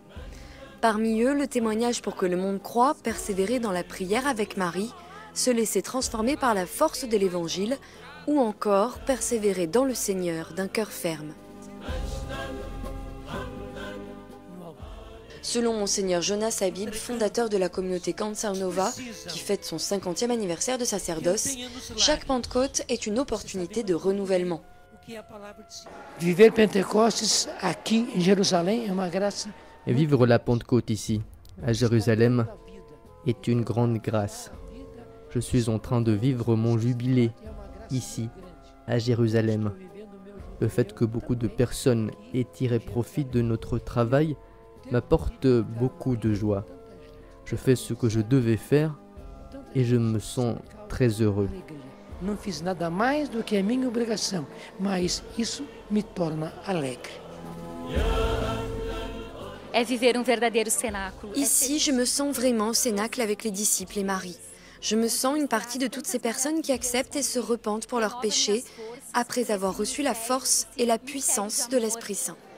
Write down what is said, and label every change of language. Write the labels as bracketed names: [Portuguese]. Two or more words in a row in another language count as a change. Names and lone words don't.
[French] Parmi eux, le témoignage pour que le monde croie, persévérer dans la prière avec Marie, se laisser transformer par la force de l'Évangile, ou encore persévérer dans le Seigneur d'un cœur ferme. Selon Monseigneur Jonas Habib, fondateur de la communauté Canção Nova, qui fête son 50e anniversaire de sacerdoce, chaque Pentecôte est une opportunité de renouvellement. [Portuguese] Viver Pentecostes aqui em Jerusalém é uma graça. [French] Et vivre la Pentecôte ici, à Jérusalem, est une grande grâce. Je suis en train de vivre mon jubilé, ici, à Jérusalem. Le fait que beaucoup de personnes aient tiré profit de notre travail m'apporte beaucoup de joie. Je fais ce que je devais faire et je me sens très heureux. [Portuguese] Não fiz nada mais do que a minha obrigação, mas isso me torna alegre. [French] Ici, je me sens vraiment au Cénacle avec les disciples et Marie. Je me sens une partie de toutes ces personnes qui acceptent et se repentent pour leurs péchés après avoir reçu la force et la puissance de l'Esprit Saint.